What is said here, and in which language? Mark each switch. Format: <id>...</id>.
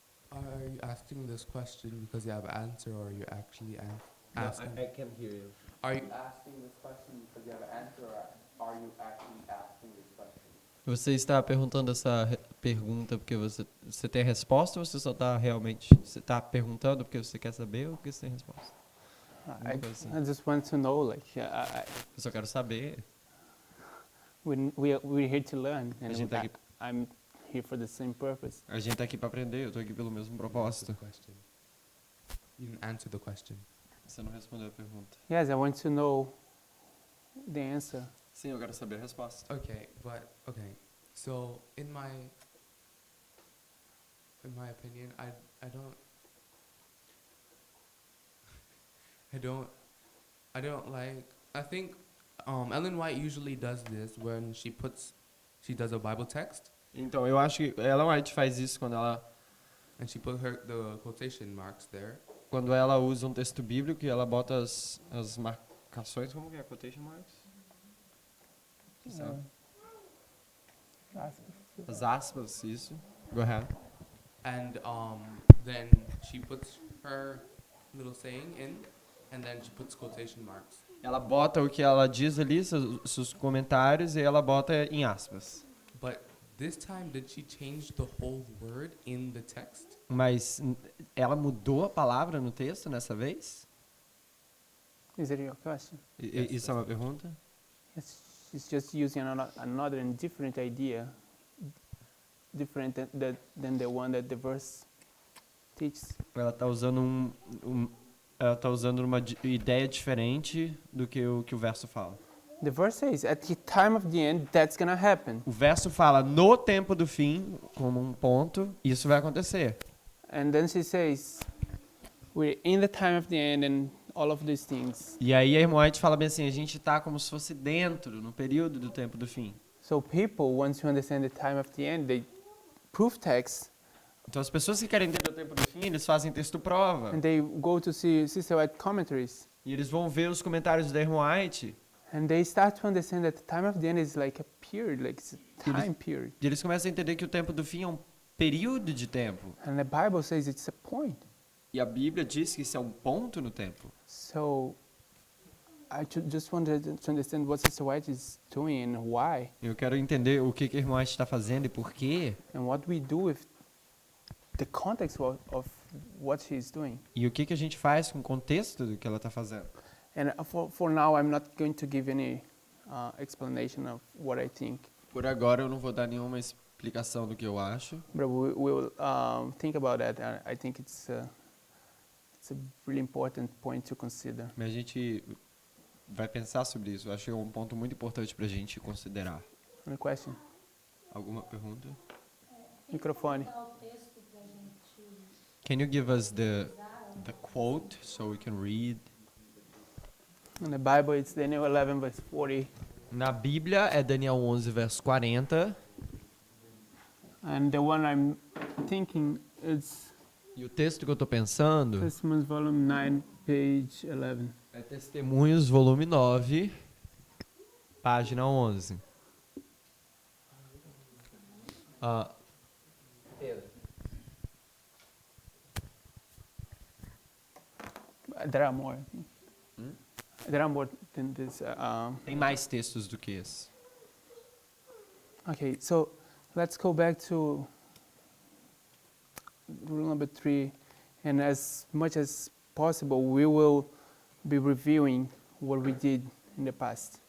<en>Are you asking this question because you have an answer, or are you actually asking? can hear you. Are you Asking this question because you have an answer, or are you actually asking this question?</en> <pt>Você está perguntando essa pergunta porque você tem a resposta ou você só está realmente... Você está perguntando porque você quer saber ou porque você tem a resposta?</pt> <en>I,</en> <pt>coisa assim.</pt> <en>I just want to know, like,</en> <pt>Eu só quero saber.</pt> <en>we're here to learn,</en> <pt>A</pt> <en>and</en> <pt>gente tá aqui,</pt> <en>I'm here for the same purpose.</en> <pt>a gente tá aqui para aprender, eu tô aqui pelo mesmo</pt> <en>the</en> <pt>propósito.</pt> <en>question? You didn't answer the question.</en> <pt>Você não respondeu a pergunta.</pt> <en>Yes, I want to know the answer.</en> <pt>Sim, eu quero saber a resposta.</pt> <en>Okay, but okay. So in my opinion, I don't I don't like. I think Ellen White usually does this when she does a Bible text</en> <pt>Então, eu acho que Ellen White faz isso</pt> <en>and she put the quotation marks there.</en> <pt>quando ela usa um texto bíblico e ela bota as marcações, como que é?</pt> <en>Quotation marks?</en> <pt>Você sabe? As aspas, isso.</pt> <en>Go ahead. And then she puts her little saying in, and then she puts quotation marks.</en> <pt>Ela bota o que ela diz ali, seus comentários, e ela bota em aspas.</pt> <en>But this time, did she change the whole word in the text?</en> <pt>Mas ela mudou a palavra no texto nessa vez?</pt> <en>Is it your question?</en> <pt>Isso é uma pergunta?</pt> <en>Yes, she's just using another and different idea, different than the one that the verse teaches.</en> <pt>Ela está usando ela tá usando uma ideia diferente do que o verso fala.</pt> <en>The verse says, at the time of the end, that's gonna happen.</en> <pt>O verso fala no tempo do fim, como um ponto, isso vai acontecer.</pt> <en>And then she says, we're in the time of the end and all of these things.</en> <pt>E aí a irmã White fala bem assim, a gente está como se fosse dentro, no período do tempo do fim.</pt> <en>So people, once you understand the time of the end, they proof text</en> <pt>Então as pessoas que querem entender o tempo do fim, eles fazem texto prova.</pt> <en>and they go to see Sister White commentaries</en> <pt>E eles vão ver os comentários da irmã White.</pt> <en>and they start to understand that the time of the end is like a period, like it's a time period.</en> <pt>E eles começam a entender que o tempo do fim é um período de tempo.</pt> <en>And the Bible says it's a point.</en> <pt>E a Bíblia diz que isso é um ponto no tempo.</pt> <en>So I just wanted to understand what Sister White is doing and why,</en> <pt>Eu quero entender o que a irmã White está fazendo e por quê.</pt> <en>and what we do with the context of what she's doing.</en> <pt>E o que a gente faz com o contexto do que ela está fazendo.</pt> <en>And for now, I'm not going to give any explanation of what I think,</en> <pt>Por agora eu não vou dar nenhuma explicação do que eu acho.</pt> <en>but we will think about that. I think it's a really important point to consider.</en> <pt>Mas a gente vai pensar sobre isso. Eu acho que é um ponto muito importante para a gente considerar.</pt> <en>Any question?</en> <pt>Alguma pergunta? Microfone.</pt> <en>Can you give us the quote so we can read? In the Bible, it's Daniel 11, verse 40.</en> <pt>Na Bíblia é Daniel 11, verso 40.</pt> <en>And the one I'm thinking is</en> <pt>E o texto que eu estou pensando</pt> <en>Testimonies, volume 9, page 11.</en> <pt>é Testemunhos, volume 9, página 11.</pt> <en>There are more. I think. There are more than this.</en> <pt>Tem mais textos do que esse.</pt> <en>Okay, so let's go back to rule number 3, and as much as possible, we will be reviewing what we did in the past.</en>